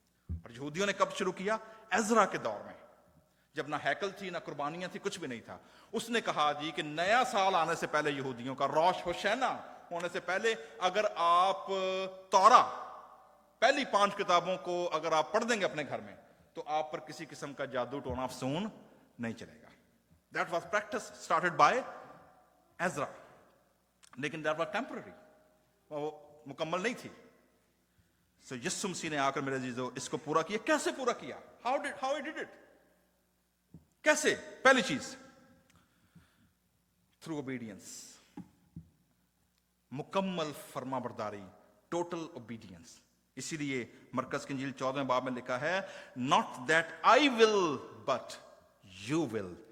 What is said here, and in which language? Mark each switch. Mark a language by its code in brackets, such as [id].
[ur] اور یہودیوں نے کب شروع کیا؟ عزرا کے دور میں, جب نہ ہیکل تھی, نہ قربانیاں تھی, کچھ بھی نہیں تھا. اس نے کہا جی کہ نیا سال آنے سے پہلے یہودیوں کا روش ہوشینا ہونے سے پہلے اگر آپ تورا پہلی 5 کتابوں کو اگر آپ پڑھ دیں گے اپنے گھر میں, تو آپ پر کسی قسم کا جادو ٹونا افسون نہیں چلے گا. [en] That was practice started by Ezra. [ur] لیکن [en] that was temporary, [ur] وہ مکمل نہیں تھی. So یسوع مسیح نے آ کر میرے عزیزو اس کو پورا کیا. کیسے پورا کیا؟ [en] How he did it? [ur] کیسے؟ پہلی چیز [en] through obedience, [ur] مکمل فرما برداری, [en] total obedience. [ur] اسی لیے مرکز کی انجیل 14 باب میں لکھا ہے, [en] not that I will but you will.